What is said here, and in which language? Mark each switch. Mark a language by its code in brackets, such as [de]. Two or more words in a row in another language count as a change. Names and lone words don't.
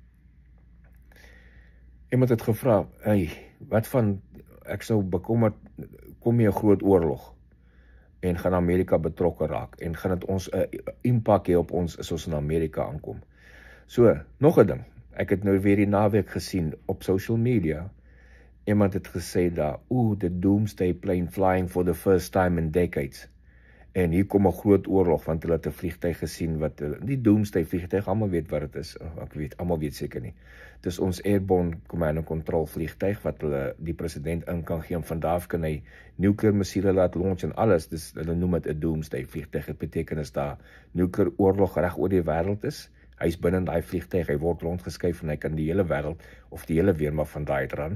[af] Iemand het gevra, hey, wat van ek sou bekommerd, kom jy 'n groot oorlog en gaan Amerika betrokke raak en gaan dit ons 'n impak hê op ons as ons in Amerika aankom. So, nog 'n ding. Ek het nou weer die naweek gesien op [en] social media. [af] Iemand het gesê daar, [en] the doomsday plane flying for the first time in decades. [af] En hier kom 'n groot oorlog, want hulle het 'n vliegtuig gesien wat, die doomsday vliegtuig, almal weet wat dit is. Ek weet, almal weet seker nie. Dis ons [en] airborne command and control [af] vliegtuig wat hulle die president in kan gee, en vandaag kan hy nuclear missiele laat launch en alles. Dus hulle noem dit 'n doomsday vliegtuig. Dit beteken as daar nuclear oorlog reg oor die wêreld is, hy's binne in daai vliegtuig, hy word rondgeskuif en hy kan die hele wêreld of die hele weermag van daai ran.